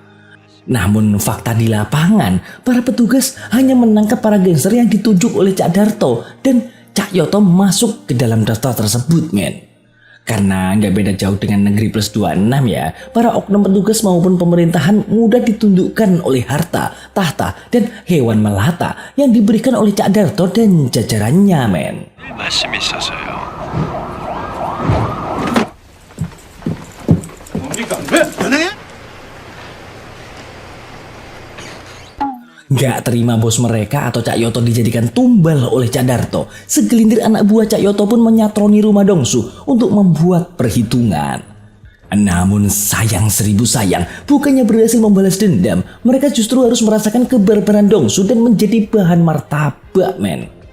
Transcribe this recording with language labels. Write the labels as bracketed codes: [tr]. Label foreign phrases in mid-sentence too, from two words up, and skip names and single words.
[id] Namun fakta di lapangan, para petugas hanya menangkap para gangster yang ditunjuk oleh Cak Darto dan Cak Yoto masuk ke dalam daftar tersebut, men. Karena nggak beda jauh dengan negeri plus 26 ya, para oknum petugas maupun pemerintahan mudah ditundukkan oleh harta, tahta, dan hewan melata yang diberikan oleh Cak Darto dan jajarannya, men. [ko] 말씀이 있어서요. 뭡니까? 왜? 연예인? [id] Gak terima bos mereka atau Cak Yoto dijadikan tumbal oleh Cak Darto, segelintir anak buah Cak Yoto pun menyatroni rumah Dongsu untuk membuat perhitungan. Namun sayang seribu sayang, bukannya berhasil membalas dendam, mereka justru harus merasakan kebarbaran Dongsu dan menjadi bahan martabak, men.